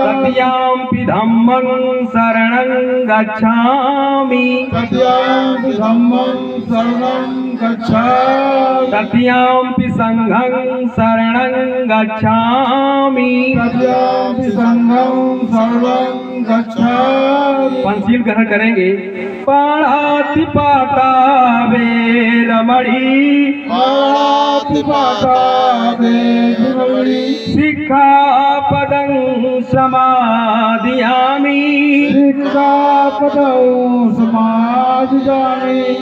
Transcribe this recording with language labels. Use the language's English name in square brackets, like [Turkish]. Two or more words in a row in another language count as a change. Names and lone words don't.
[Pali] तृतीयाम्पि धम्मं शरणं गच्छामि। तृतीयाम्पि धम्मं शरणं गच्छामि। तृतीयाम्पि संघं शरणं गच्छामि। तृतीयाम्पि संघं शरणं गच्छामि। [Hindi] पंचशील ग्रहण करेंगे। [Pali] पाणातिपाता वेरमणि। पाणातिपाता वेरमणि। सिक्खापदं समादियामि। सिक्खापदं समादियामि।